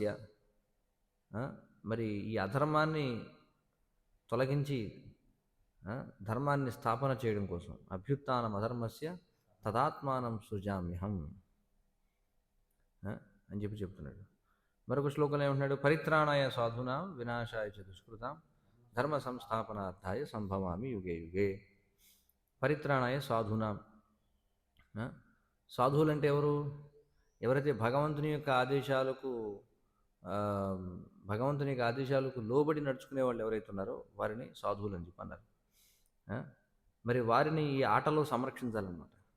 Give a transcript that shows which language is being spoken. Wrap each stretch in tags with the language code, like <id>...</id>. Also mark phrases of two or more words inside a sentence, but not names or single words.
<te>మరి ఈ అధర్మాన్ని తొలగించి ధర్మాన్ని స్థాపన చేయడం కోసం అభ్యుత్నం</te> <sa>अधर्मस्य तदात्मानं सृजाम्यहं</sa> <te>అని చెప్పి చెప్తున్నాడు. మరొక శ్లోకంలో ఏమంటున్నాడు?</te> <sa>परित्राणाय साधूनां विनाशाय च दुष्कृतां धर्म संस्थापनार्थाय सम्भवामि युगे युगे. परित्राणाय साधूनां.</sa> <te>సాధువులు అంటే ఎవరు? ఎవరైతే భగవంతుని యొక్క ఆదేశాలకు లోబడి నడుచుకునే వాళ్ళు ఎవరైతే ఉన్నారో వారిని సాధువులు అని చెప్పి అన్నారు. మరి వారిని ఈ ఆటలో సంరక్షించాలన్నమాట.</te>